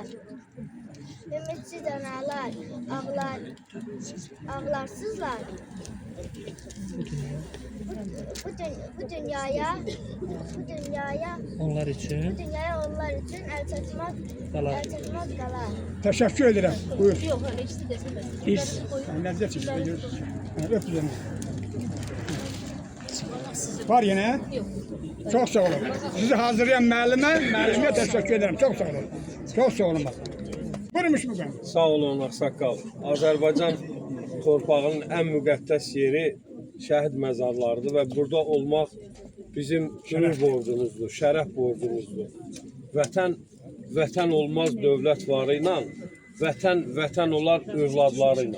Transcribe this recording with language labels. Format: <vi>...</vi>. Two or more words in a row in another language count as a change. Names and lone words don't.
<az>Ümidsiz analar, ağlarsızlar. Bu dünyaya Onlar üçün el çatmaz qalar.</az> <tr>Teşekkür ederim. Buyur.</tr> <az>Yox, elə ikisi desin.</az> <tr>Lezzet işte. Öp üzerine. Var yine. Çok sağ olun. Sizi hazırlayan müellime teşekkür ederim. Çok sağ olun. Çok sağ olun. Buyurmuş mu ben?</tr> <az>Sağ olun Ağsaqqal. Azərbaycan torpağının ən müqəddəs yeri şəhid məzarlarıdır və burada olmaq bizim qürur borcumuzdur, şərəf borcumuzdur. Vətən olmaz dövlət varı ilə, vətən olar övladları ilə.</az>